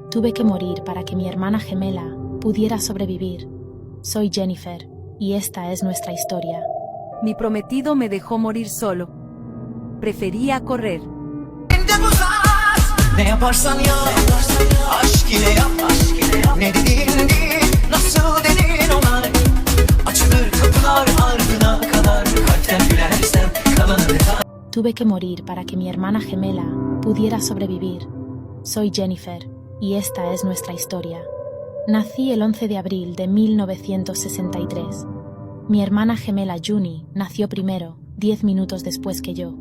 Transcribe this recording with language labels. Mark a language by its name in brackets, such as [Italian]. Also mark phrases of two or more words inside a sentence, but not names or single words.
[Spanish] Tuve que morir para que mi hermana gemela pudiera sobrevivir. Soy Jennifer, y esta es nuestra historia. Mi prometido me dejó morir solo. Prefería correr. [Turkish] Ne yaparsan yap, aşk ile yap, ne dediğin değil, nasıl denir ona? Açılır kapılar ardına kadar, kalpten gülersen kalanı da. [Spanish] Tuve que morir para que mi hermana gemela pudiera sobrevivir. Soy Jennifer, y esta es nuestra historia. Nací el 11 de abril de 1963. Mi hermana gemela Juni nació primero, 10 minutos después que yo.